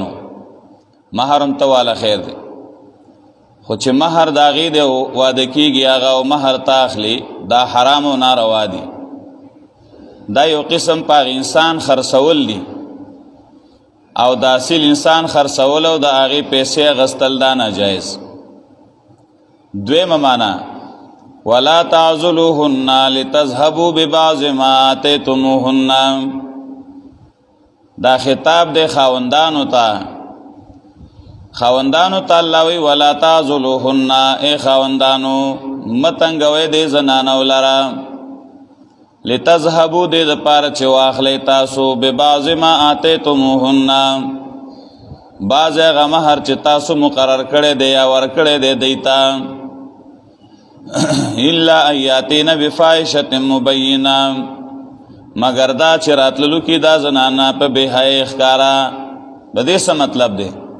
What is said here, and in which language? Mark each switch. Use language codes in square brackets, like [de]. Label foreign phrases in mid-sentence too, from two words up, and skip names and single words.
[ps] نو مهر هم ته واله خیر دی خو چې مهر د هغې دی واده کېږي هغه او مهر ته اخلي دا حرام او ناروا دي دا یو قسم په انسان خرڅول دي او د اصل انسان خرڅول او د هغې پیسې اخیستل دا ناجایز دویمه معنی [ar] ولا تعضلوهن لتذهبوا ببعض ما آتیتموهن [ps] دا خطاب دی خاوندانو ته الله وی [ar] ولا تعضلوهن [ps] ای خاوندانو مه تنګوئ دې زنانو لره لتذهبوا دې دپاره چې واخلئ تاسو [ar] ببعض ما آتیتموهن [ps] بعض هغه مهر چې تاسو مقرر کړی دی یا ورکړی دی دوی ته [ar] الا ان یاتین بفاحشة مبینه [ps] مگر دا چې راتللو کې دا زنانه په بېحیایۍ ښکاره د دې څه مطلب دی